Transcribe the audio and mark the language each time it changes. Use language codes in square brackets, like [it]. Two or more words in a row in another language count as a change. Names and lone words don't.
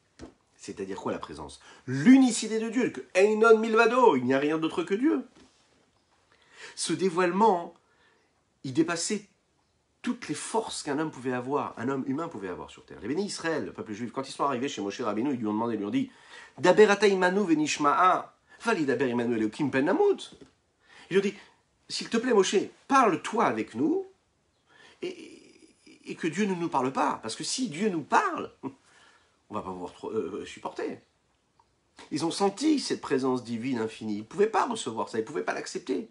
[fr] C'est-à-dire quoi la présence? L'unicité de Dieu, que [he] אין עוד מלבדו, [fr] il n'y a rien d'autre que Dieu. Ce dévoilement, il dépassait toutes les forces qu'un homme pouvait avoir, un homme humain pouvait avoir sur terre. Les bénis Israël, le peuple juif, quand ils sont arrivés chez Moshe Rabbeinu, ils lui ont demandé, ils lui ont dit [he] דבר אתה עמנו ונשמעה ואל ידבר עמנו אלקים פן נמות. [fr] Ils lui ont dit, s'il te plaît Moshe, parle-toi avec nous, et que Dieu ne nous parle pas. Parce que si Dieu nous parle, on ne va pas pouvoir supporter. Ils ont senti cette présence divine infinie. Ils ne pouvaient pas recevoir ça, ils ne pouvaient pas l'accepter.